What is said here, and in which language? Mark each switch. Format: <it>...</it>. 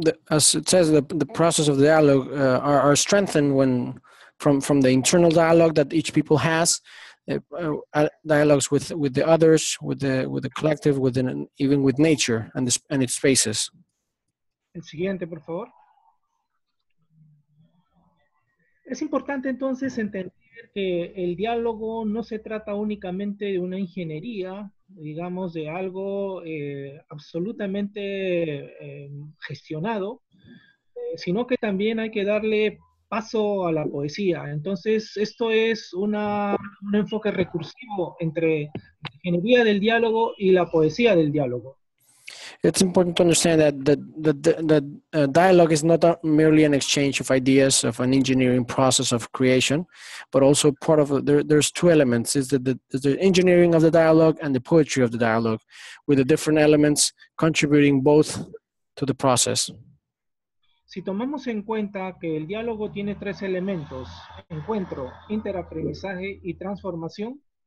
<en>As it says, the process of dialogue are strengthened when from the internal dialogue that each people has, dialogues with the others, with the collective, even with nature and its spaces.</en> <es>El siguiente, por favor. Es importante entonces entender que el diálogo no se trata únicamente de una ingeniería, digamos, de algo absolutamente gestionado, sino que también hay que darle paso a la poesía. Entonces, esto es un enfoque recursivo entre la ingeniería del diálogo y la poesía del diálogo.</es> <en>It's important to understand that the dialogue is not merely an exchange of ideas, of an engineering process of creation, but also part of there's two elements: is the engineering of the dialogue and the poetry of the dialogue, with the different elements contributing both to the process.</en> <es>Si tomamos en cuenta que el diálogo tiene tres elementos: encuentro, interaprendizaje y transformación.</es>